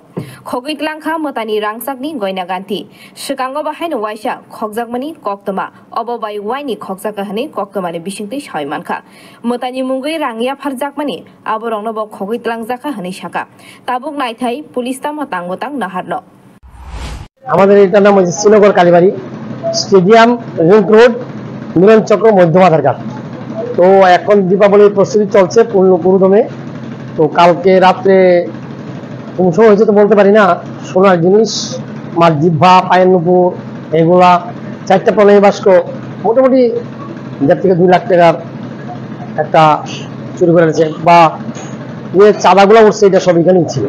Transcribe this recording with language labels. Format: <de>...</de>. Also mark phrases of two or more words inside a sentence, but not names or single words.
<trp>Khogaitlangkha motani rangsakni goina ganti. Sikango bahaino waisa khokjakmani koktoma. Obo bai waini khokjaka hani koktomani bisingti saimankha. Motani mungui rangia pharjakmani aborongno bo khogaitlangjakha hani saka. Tabuk naithai pulis tamo tanggotang naharno.</trp> <bn>আমাদের এটার নাম হচ্ছে শ্রীনগর কালীবাড়ি স্টেডিয়াম রিং রোড মিলন চক্র মধ্য বাধারঘাট। তো এখন দীপাবলির প্রস্তুতি চলছে পুরোদমে। তো কালকে রাত্রে কোন সময় হয়েছে তো বলতে পারি না, সোনার জিনিস মার জিহ্বা পায়ের নুপুর এগুলা 4টা প্রণয়ী বাস্ক মোটামুটি 1.5 থেকে 2 লাখ টাকার একটা চুরি করে এনেছে বা চাঁদাগুলো উঠছে এটা সব এখানেই ছিল।</bn>